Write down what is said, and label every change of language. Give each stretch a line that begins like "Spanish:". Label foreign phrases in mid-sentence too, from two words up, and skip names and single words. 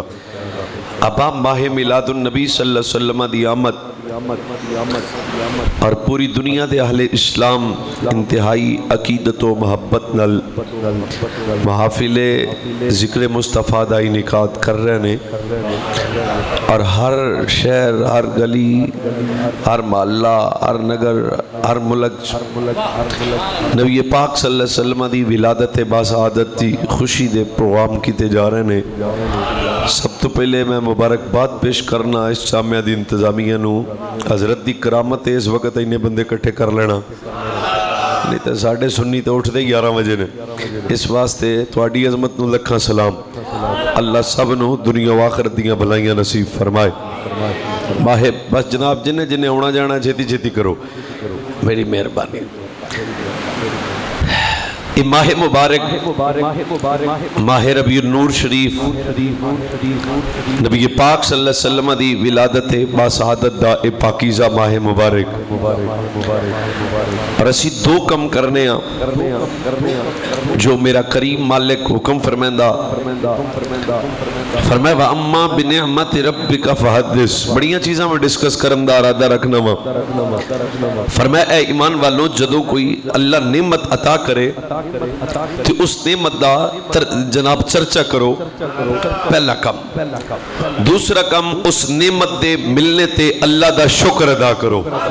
Punjabi: اب آپ ماہ میلاد النبی
Arabic: صلی اللہ علیہ وسلم
Punjabi: دی آمد اور پوری دنیا دے اہل اسلام انتہائی عقیدت و محبت نل محافل ذکر مصطفیٰ دا انعقاد کر رہے ہیں اور ہر شہر، ہر گلی، ہر محلہ، ہر نگر، ہر ملک نبی پاک
Arabic: صلی اللہ علیہ وسلم
Punjabi: دی ولادت باسعادت دی خوشی دے پروگرام کیتے جا رہے ہیں۔ سب تو پہلے میں مبارکباد پیش کرنا اس جامعہ دی انتظامیہ نو، حضرت دی کرامت ہے اس وقت انہیں بندے کٹھے کر لینا نہیں تو ساڑھے سنی تو اٹھ دے 11 بجے نے، اس واسطے تواڈی عظمت نو لکھاں سلام، اللہ سب نو دنیا و آخرت دیاں بھلائیاں نصیب فرمائے۔ ماہب بس جناب جنہیں جنہیں ہونا جانا چھتی چھتی کرو میری مہربانی۔ ماہ مبارک ماہ ربیع النور شریف نبی پاک
Arabic: صلی اللہ علیہ وسلم
Punjabi: دی ولادت باسعادت دا پاکیزہ ماہ مبارک اور اسی دو کم کرنے ہیں جو میرا کریم مالک حکم فرمیندہ فرمائے
Arabic: وَأَمَّا بِنِعْمَتِ رَبِّكَ فَحَدِّثْ،
Punjabi: بڑیاں چیزاں میں ڈسکس کرندہ ارادہ رکھنا ہوں۔ فرمائے اے ایمان والوں جدوں کوئی اللہ نعمت عطا کرے تو اس نعمت دا جناب چرچا کرو، پہلا کم۔ دوسرا کم اس نعمت دے ملنے تے اللہ دا شکر ادا کرو۔